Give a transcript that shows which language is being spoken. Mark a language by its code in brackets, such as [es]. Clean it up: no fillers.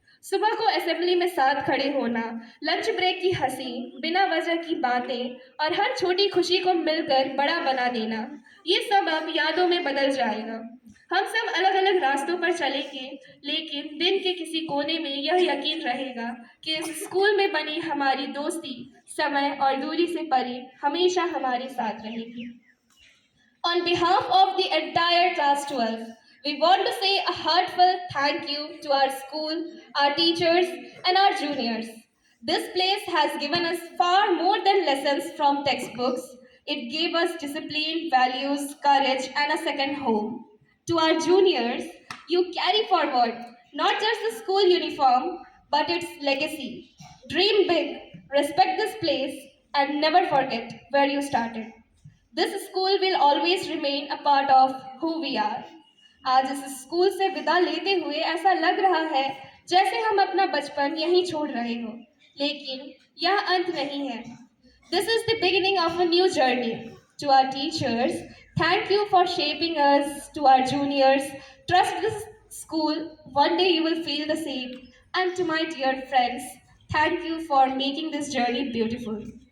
[hi] सुबह को असेंबली में साथ खड़े होना, लंच ब्रेक की हंसी, बिना वजह की बातें और हर छोटी खुशी को मिलकर बड़ा बना देना, ये सब अब यादों में बदल जाएगा। हम सब अलग अलग रास्तों पर चलेंगे, लेकिन दिन के किसी कोने में यह यकीन रहेगा कि इस स्कूल में बनी हमारी दोस्ती समय और दूरी से परे हमेशा हमारे साथ रहेगी। [en] On behalf of the entire class 12, we want to say a heartfelt thank you to our school, our teachers, and our juniors. This place has given us far more than lessons from textbooks. It gave us discipline, values, courage, and a second home. To our juniors, you carry forward not just the school uniform, but its legacy. Dream big, respect this place, and never forget where you started. This school will always remain a part of who we are. [hi] आज इस school से विदा लेते हुए ऐसा लग रहा है जैसे हम अपना बचपन यहीं छोड़ रहे हो, लेकिन यह अंत नहीं है। [en] This is the beginning of a new journey. To our teachers, thank you for shaping us. To our juniors, trust this school, one day you will feel the same. And to my dear friends, thank you for making this journey beautiful.